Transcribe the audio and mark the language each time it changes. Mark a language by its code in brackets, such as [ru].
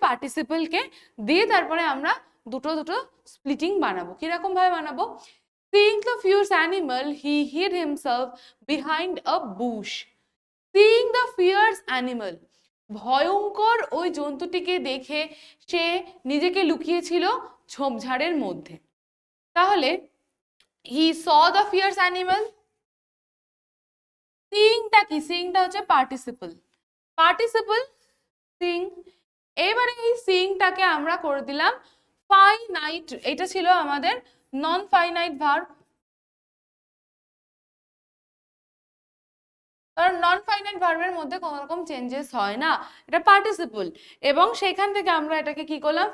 [bn] পার্টিসিপলকে দিয়ে তারপরে আমরা দুটো স্প্লিটিং বানাবো। কিরকম ভাবে বানাবো? [en] Seeing the fierce animal, he hid himself behind a bush. Seeing the fierce animal, [bn] ভয়ঙ্কর ওই জন্তুটিকে দেখে সে নিজেকে লুকিয়েছিল ঝোপঝাড়ের মধ্যে। তাহলে [en] he saw the fierce animal, [bn] সিইংটা কি? সিইংটা হচ্ছে পার্টিসিপল সিইং। এবারে এই সিইংটাকে আমরা করে দিলাম ফাইনাইট, এটা ছিল আমাদের নন ফাইনাইট ভার্ব। কারণ নন ফাইনাইট ভার্বের মধ্যে কোনো রকম চেঞ্জেস হয় না, এটা পার্টিসিপল, এবং সেখান থেকে আমরা এটাকে কি করলাম?